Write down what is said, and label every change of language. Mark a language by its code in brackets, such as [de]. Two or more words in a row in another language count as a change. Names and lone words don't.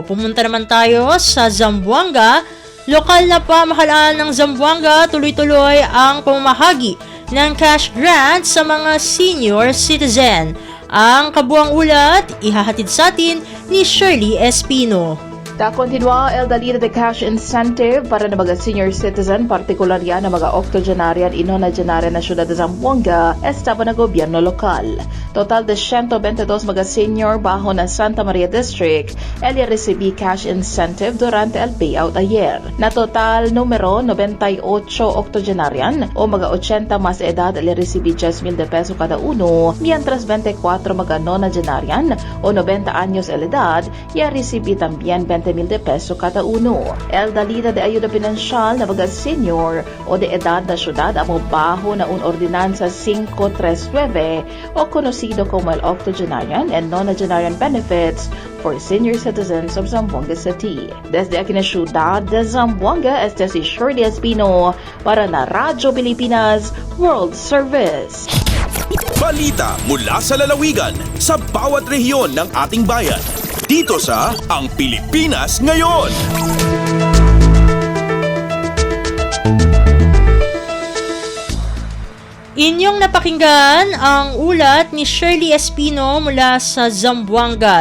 [tl] Pumunta naman tayo sa Zamboanga. Lokal na pamahalaan ng Zamboanga tuloy-tuloy ang pamamahagi ng [en] cash grant [tl] sa mga [en] senior citizen. [tl] Ang kabuang ulat ihahatid sa atin ni Shirley Espino. [cbk] Continua el dalida de [en] cash incentive [cbk] para na mga [en] senior citizen, [cbk] partikular yan na mga octogenarian inonagenarian na syudad de Zamboanga, estaba na gobyerno lokal. Total de 122 mga senior bajo na Santa Maria District, el recibí [en] cash incentive [cbk] durante el payout ayer. Na total numero 98 octogenarian o mga 80 mas edad el recibí 10,000 de peso kada uno, mientras 24 mga nonagenarian o 90 años el edad ya recibí también 20,000 de peso kada uno. El dalida de ayuda pinansyal na mga senior o de edad na syudad amo baho na un ordinansa 539 o conocido como el octogenarian and nonagenarian benefits for senior citizens of Zamboanga City. Desde aquí na syudad de Zamboanga, este si Shirley Espino para na Radyo Pilipinas World Service. [tl] Balita mula sa lalawigan sa bawat rehiyon ng ating bayan. Dito sa Ang Pilipinas Ngayon. Inyong napakinggan ang ulat ni Shirley Espino mula sa Zamboanga.